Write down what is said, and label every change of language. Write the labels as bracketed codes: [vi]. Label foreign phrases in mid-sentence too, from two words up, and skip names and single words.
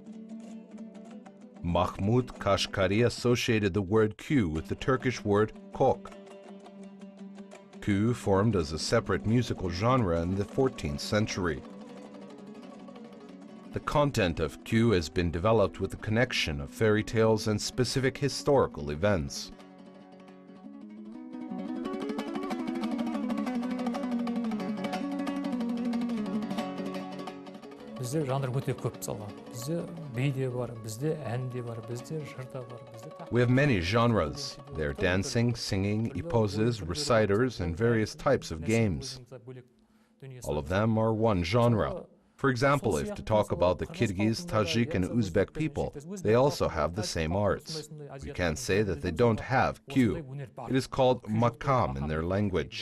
[en] Mahmud Kashkari associated the word kü with the Turkish word kok. Kü formed as a separate musical genre in the 14th century. The content of kü has been developed with the connection of fairy tales and specific historical events. [kk] Bizde жанр өте көп мысалға. Bizde би де бар, bizde ән де бар, bizde жыр да бар, bizde. [en] We have many genres. They're dancing, singing, eposes, reciters, and various types of games. All of them are one genre. For example, if to talk about the Kyrgyz, Tajik, and Uzbek people, they also have the same arts. We can't say that they don't have kü. It is called makam in their language.